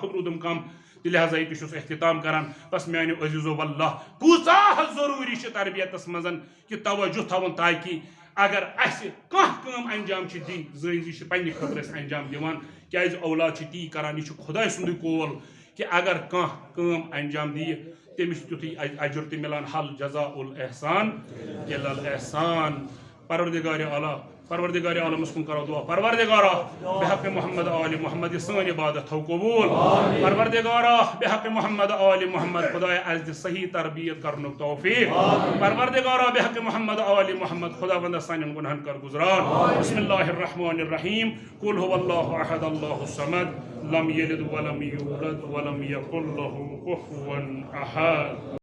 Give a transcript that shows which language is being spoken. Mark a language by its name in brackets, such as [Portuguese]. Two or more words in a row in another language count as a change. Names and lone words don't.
[Kashmiri] رودم کم تو لہذا یہ چھس اختتام کران بس میانو عزیزو واللہ کوتاہ ضروری چھ تربیتس مزن کہ توجہ تھاون تاکہ اگر اس کم انجام چھ دین زی چھ پنہ خطر اس انجام دیوان کیاز اولاد چھ تی کران یہ خدای سند کول کہ اگر کم انجام دی تمس تیتھی اجر تہ ملان [Arabic] حل جزاء الاحسان الا الاحسان [Kashmiri] پروردگار عالمس کن کرو دعا پروردگارا بحق محمد آل محمد یہ سن عبادت ہو قبول پروردگارا بحق محمد آل محمد خدایا از دِ صحیح تربیت کرنک توفیق پروردگارا بحق محمد آل محمد خدا بندہ سانین گناہن کر گزران [Arabic] بسم اللہ الرحمن الرحیم قل هو اللہ احد اللہ الصمد لم یلد ولم یولد ولم یکن له کفوا احد